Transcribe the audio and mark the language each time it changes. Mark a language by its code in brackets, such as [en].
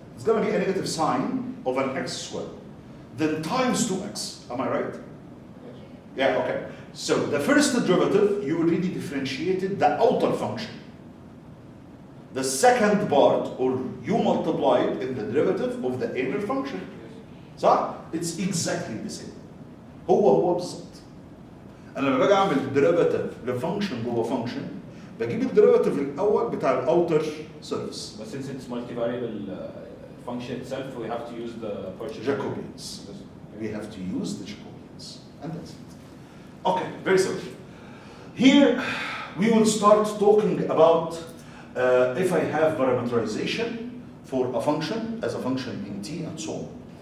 [en] It's going to be a negative sine of an x squared. Then times 2x, am I right? Yeah, okay. So the first derivative, you already differentiated the outer function. The second part, or you multiply it in the derivative of the inner function. [ar] صح؟ [en] It's exactly the same. [ar] هو بالظبط. أنا لما باجي أعمل derivative لفانكشن جوه فانكشن بجيب الديريفاتيف الأول بتاع الأوتر سيرفيس. [en] But since it's multivariable function itself, we have to use the partial Jacobians. We have to use the Jacobians. And that's it. Okay, very simple. Here we will start talking about if I have parameterization for a function as a function in T and so on.